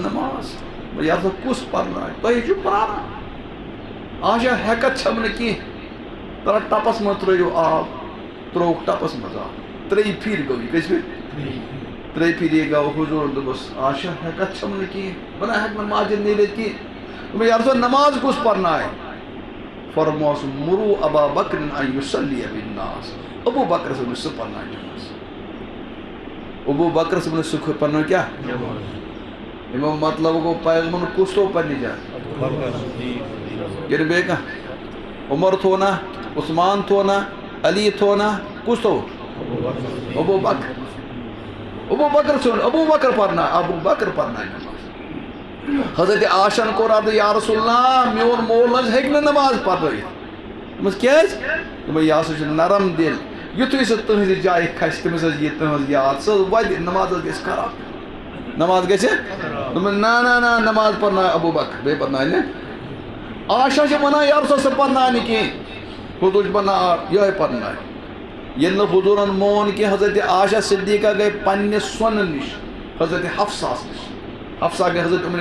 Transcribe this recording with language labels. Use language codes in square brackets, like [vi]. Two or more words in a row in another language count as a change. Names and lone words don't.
[ks] نماز یا کُس پرنایہِ تُہۍ چھِو پراران عائشہ ہیکت چھم نہٕ کینٛہہ تلا ٹپس مز ترٛٲیِو آب تروک ٹپس مز آب 3 پھر گوٚو یہِ کٔژِ پھر 3 پھر یہ گوٚو حضور دوٚپُس عائشہ ہیکت چھم نہٕ کینٛہہ بہٕ نہ ہیٚکہٕ نہٕ مسجد نیٖرِتھ کینٛہہ دوٚپُن یا رسول نماز کُس پرنایہِ فرموس [ar] مرو ابا بکر ان یصلی بالناس [ks] ابو بکر صاحب نے سہ پرنایہِ نماز ابو بکر صاحب نے سہ پرنایہِ کیا امیُک مطلب گوٚو پیغمبر کُس تھوٚو پننہِ جایہِ یہ بے کا عمر تھو نا عثمان تھو نا علی تھو نا کس تھو ابو بکر پرنا نماز حضرت عائشہ کو عرض یا رسول اللہ میون مول نہ ہیٚکہِ نہٕ نماز پرنٲیِتھ دوٚپمَس کیٛازِ دوٚپمَس یہِ ہسا چھُ نرم دل یُتھُے سُہ تُہنٛزِ جایہِ کھسہِ تٔمِس حظ یی تُہنٛز یاد سُہ وَدِ نماز حظ گژھِ خراب نماز گژھِ دوٚپمَس نہ نماز پرنایہِ ابو بکر بیٚیہِ پرنایہِ نہٕ عائشہ چھِ ونان یا رسول سہ پرنایہِ نہٕ کینٛہہ حضور چھِ ونان یِہوٚے پرنایہِ ییٚلہِ نہٕ حضوٗرن مون کینٛہہ حضرت عائشہ صدیقہ گٔے پننہِ سۄنہٕ نِش حضرت حفصہس نِش حفصہ گٔے حضرت عمر